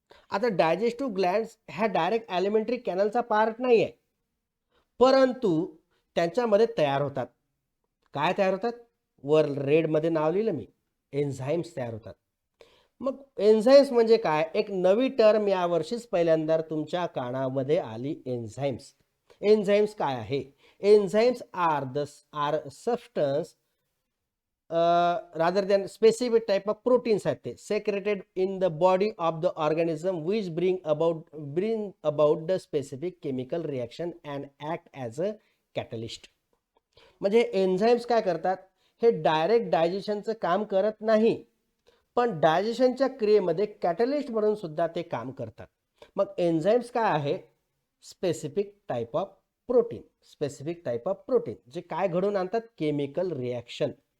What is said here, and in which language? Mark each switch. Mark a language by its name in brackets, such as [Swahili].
[Marathi] आता digestive glands ह्या direct ॲलिमेंटरी कॅनलचा part नाही आहे, परंतु त्यांच्यामध्ये तयार होतात. काय तयार होतात? वर रेडमध्ये नाव लिहिलं मी, एन्झाईम्स तयार होतात. मग एन्झाईम्स म्हणजे काय? एक नवी टर्म यावर्षीच पहिल्यांदा तुमच्या कानामध्ये आली, एन्झाईम्स. एन्झाईम्स काय आहे? [English] enzymes are substances rather than specific type of proteins [Marathi] आहेत ते, [English] secreted in the body of the organism which bring about the specific chemical reaction and act as a catalyst. [Marathi] म्हणजे enzymes काय करतात? हे direct डायजेशनचं काम करत नाही, पण डायजेशनच्या क्रियेमध्ये कॅटलिस्ट म्हणून सुद्धा ते काम करतात. मग एन्झाईम्स काय आहे? [English] Specific type of protein. Specific type of protein [Marathi] जे काय घडवून आणतात? Chemical reaction.